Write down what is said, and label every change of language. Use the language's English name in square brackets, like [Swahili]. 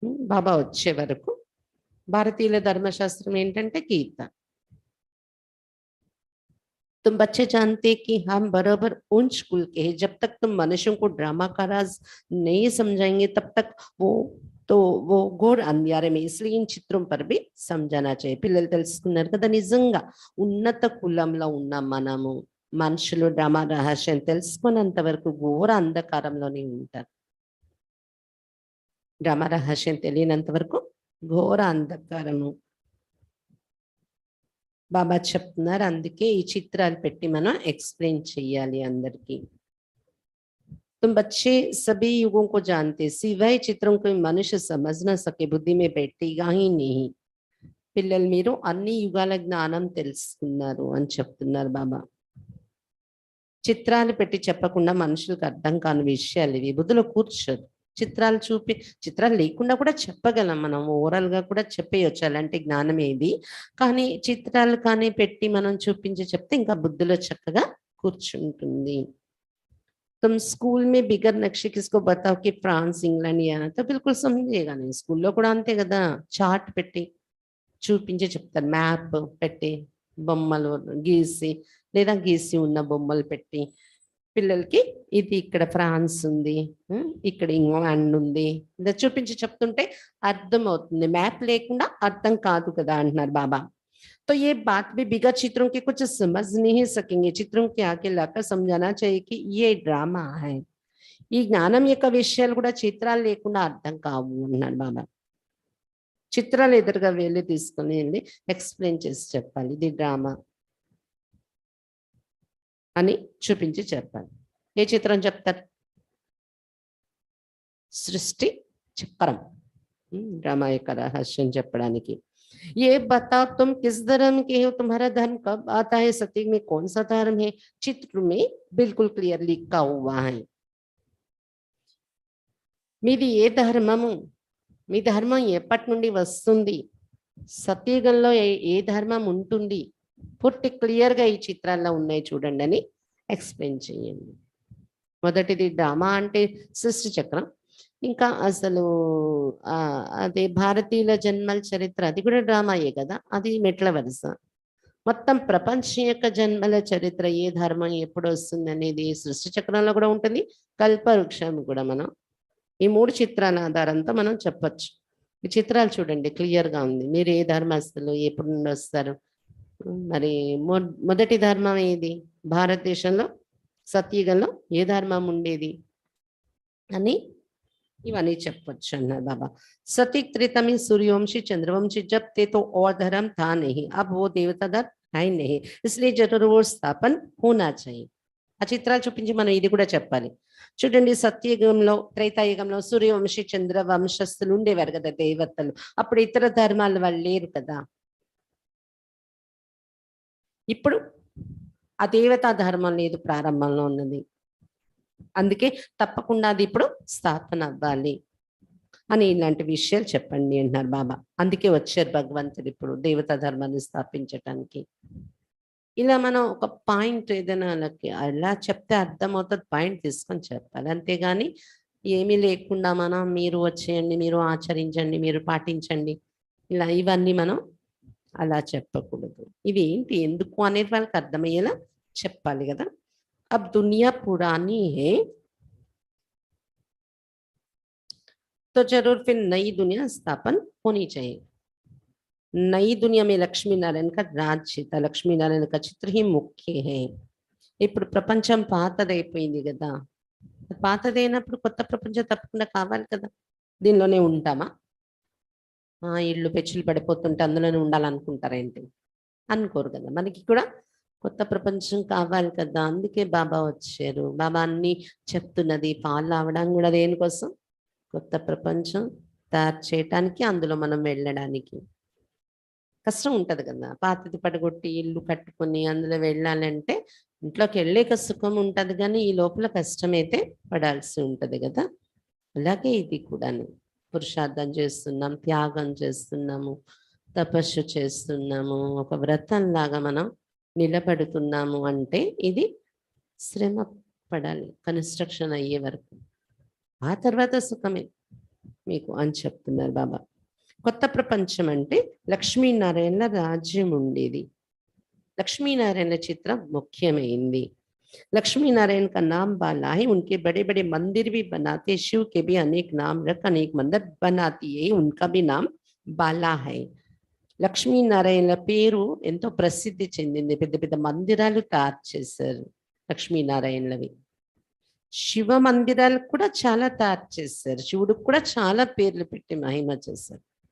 [Telugu] బాబా వచ్చే వరకు భారతీయుల ధర్మశాస్త్రం ఏంటంటే గీత. [Hindi] तुम बच्चे जानते कि हम बराबर उन स्कूल के हैं. जब तक तुम मनुष्यों को ड्रामा का राज नहीं समझाएंगे तब तक वो घोर अंधियारे में, इसलिए इन चित्रों पर भी समझाना चाहिए. [Telugu] పిల్లలు తెలుసుకున్నారు కదా, నిజంగా ఉన్నత కులంలో ఉన్న మనము మనుషులు డ్రామా రహస్యం తెలుసుకున్నంత వరకు ఘోర అంధకారంలోనే ఉంటారు. డ్రామా రహస్యం తెలియనంత వరకు ఘోర అంధకారము. బాబా చెప్తున్నారు, అందుకే ఈ చిత్రాలు పెట్టి మనం ఎక్స్ప్లెయిన్ చేయాలి అందరికి. [Hindi] तुम बच्चे सभी युगों को जानते, सिवाय चित्रों को मनुष्य समझ न सके, बुद्धि में बैठेगा ही नहीं. [Telugu] పిల్లలు మీరు అన్ని యుగాల జ్ఞానం తెలుసుకున్నారు అని చెప్తున్నారు బాబా. చిత్రాలు పెట్టి చెప్పకుండా మనుషులకు అర్థం కాని విషయాలు ఇవి బుద్ధిలో కూర్చోదు. చిత్రాలు చూపి, చిత్రాలు లేకుండా కూడా చెప్పగలం మనం, ఓవరాల్ గా కూడా చెప్పేయచ్చు అలాంటి జ్ఞానం ఏది. కానీ చిత్రాలు కానీ పెట్టి మనం చూపించి చెప్తే ఇంకా బుద్ధిలో చక్కగా కూర్చుంటుంది. [Hindi] तुम स्कूल में बिगर नक्शे किसको बताओ कि फ्रांस इंग्लैंड या तो बिल्कुल समझेगा नहीं. [Telugu] స్కూల్లో కూడా అంతే కదా, చార్ట్ పెట్టి చూపించి చెప్తారు, మ్యాప్ పెట్టి బొమ్మలు గీసి లేదా గీసి ఉన్న బొమ్మలు పెట్టి పిల్లలకి ఇది ఇక్కడ ఫ్రాన్స్ ఉంది, ఇక్కడ ఇంగ్లాండ్ ఉంది, ఇలా చూపించి చెప్తుంటే అర్థం అవుతుంది. మ్యాప్ లేకుండా అర్థం కాదు కదా అంటున్నారు బాబా. [Hindi] तो ये बात भी बिगड़ चित्रों के कुछ समझ नहीं सकेंगे, चित्रों के आगे लाकर समझाना चाहिए कि ये ड्रामा है. [Telugu] ఈ జ్ఞానం యొక్క విషయాలు కూడా చిత్రాలు లేకుండా అర్థం కావు అన్నాడు బాబా. చిత్రాలు ఎదురుగా వెళ్ళి తీసుకుని వెళ్ళి ఎక్స్ప్లెయిన్ చేసి చెప్పాలి, ఇది డ్రామా అని చూపించి చెప్పాలి. ఏ చిత్రం చెప్తారు? సృష్టి చక్రం, డ్రామా యొక్క రహస్యం చెప్పడానికి. [Hindi] ये बताओ तुम किस धर्म के हो, तुम्हारा धर्म कब आता है, सत्युग में कौन सा धर्म है? चित्र में बिल्कुल क्लियर लिखा हुआ है. [Telugu] మీది ఏ ధర్మము, మీ ధర్మం ఎప్పటి నుండి వస్తుంది, సత్యుగంలో ఏ ధర్మం ఉంటుంది, పూర్తి క్లియర్గా ఈ చిత్రాల్లో ఉన్నాయి చూడండి అని ఎక్స్ప్లెయిన్ చేయండి. మొదటిది డ్రామా అంటే సృష్టి చక్రం. ఇంకా అసలు అదే భారతీయుల జన్మల చరిత్ర, అది కూడా డ్రామాయే కదా, అది మెట్ల వరుస. మొత్తం ప్రపంచం యొక్క జన్మల చరిత్ర, ఏ ధర్మం ఎప్పుడు వస్తుంది అనేది సృష్టి చక్రంలో కూడా ఉంటుంది, కల్పవృక్షం కూడా. మనం ఈ 3 చిత్రాల ఆధారంతో మనం చెప్పచ్చు. ఈ చిత్రాలు చూడండి క్లియర్గా ఉంది. మీరు ఏ ధర్మస్తులు, ఎప్పుడు నుండి వస్తారు, మరి మొదటి ధర్మం ఏది, భారతదేశంలో సత్యుగంలో ఏ ధర్మం ఉండేది అని ఇవన్నీ చెప్పొచ్చు అన్నారు బాబా. [Hindi] सतीक त्रेता में सूर्यवंशी चंद्रवंशी जब थे तो और धर्म था नहीं, अब वो देवता धर्म है नहीं, इसलिए जरूर वो स्थापन होना चाहिए. [Telugu] ఆ చిత్రాలు చూపించి మనం ఇది కూడా చెప్పాలి. చూడండి, సత్యయుగంలో త్రేతాయుగంలో సూర్యవంశీ చంద్రవంశస్థులు ఉండేవారు కదా దేవతలు. అప్పుడు ఇతర ధర్మాల వాళ్ళు లేరు కదా. ఇప్పుడు ఆ దేవతా ధర్మం లేదు, ప్రారంభంలో ఉన్నది. అందుకే తప్పకుండా అది ఇప్పుడు స్థాపన అవ్వాలి అని ఇలాంటి విషయాలు చెప్పండి అంటున్నారు బాబా. అందుకే వచ్చారు భగవంతుడు ఇప్పుడు దేవతా ధర్మాన్ని స్థాపించటానికి. ఇలా మనం ఒక పాయింట్ ఏదైనా అలా చెప్తే అర్థమవుతుంది, పాయింట్ తీసుకొని చెప్పాలి. అంతేగాని ఏమీ లేకుండా మనం మీరు వచ్చేయండి, మీరు ఆచరించండి, మీరు పాటించండి, ఇలా ఇవన్నీ మనం అలా చెప్పకూడదు. ఇవి ఏంటి, ఎందుకు అనేది వాళ్ళకి అర్థమయ్యేలా చెప్పాలి కదా. [Hindi] अब दुनिया पुरानी है तो जरूर फिर नई दुनिया स्थापन होनी चाहिए. नई दुनिया में लक्ष्मी नारायण का राज्य था, लक्ष्मी नारायण का चित्र ही मुख्य है. [Telugu] ఇప్పుడు ప్రపంచం పాతదైపోయింది కదా, పాతదైనప్పుడు కొత్త ప్రపంచం తప్పకుండా కావాలి కదా. దీనిలోనే ఉంటామా? ఇళ్ళు పెచ్చులు పడిపోతుంటే అందులోనే ఉండాలనుకుంటారా ఏంటి? అనుకోరు కదా. మనకి కూడా కొత్త ప్రపంచం కావాలి కదా, అందుకే బాబా వచ్చారు. బాబా అన్ని చెప్తున్నది ఫాలో అవ్వడం కూడా దేనికోసం, కొత్త ప్రపంచం తయారు చేయటానికి, అందులో మనం వెళ్ళడానికి. కష్టం ఉంటుంది కదా, పాతది పడగొట్టి ఇల్లు కట్టుకొని అందులో వెళ్ళాలంటే ఇంట్లోకి వెళ్ళేక సుఖం ఉంటుంది, కానీ ఈ లోపల కష్టమైతే పడాల్సి ఉంటుంది కదా. అలాగే ఇది కూడా పురుషార్థం చేస్తున్నాం, త్యాగం చేస్తున్నాము, తపస్సు చేస్తున్నాము, ఒక వ్రతంలాగా మనం నిలబడుతున్నాము అంటే ఇది శ్రమ పడాలి కన్స్ట్రక్షన్ అయ్యే వరకు, ఆ తర్వాత సుఖమే మీకు అని చెప్తున్నారు బాబా. కొత్త ప్రపంచం అంటే లక్ష్మీనారాయణల రాజ్యం ఉండేది. లక్ష్మీనారాయణ చిత్రం ముఖ్యమైంది. [Hindi] लक्ष्मीनारायण का नाम बाला है, उनके बड़े बड़े मंदिर भी बनाते, शिव के भी अनेक नाम रख अनेक मंदिर बनाती है, उनका भी नाम बाला है. [Telugu] లక్ష్మీనారాయణ పేరు ఎంతో ప్రసిద్ధి చెందింది, పెద్ద పెద్ద మందిరాలు తయారు చేశారు లక్ష్మీనారాయణలవి. శివ మందిరాలు కూడా చాలా తయారు చేశారు, శివుడికి కూడా చాలా పేర్లు పెట్టి మహిమ చేశారు.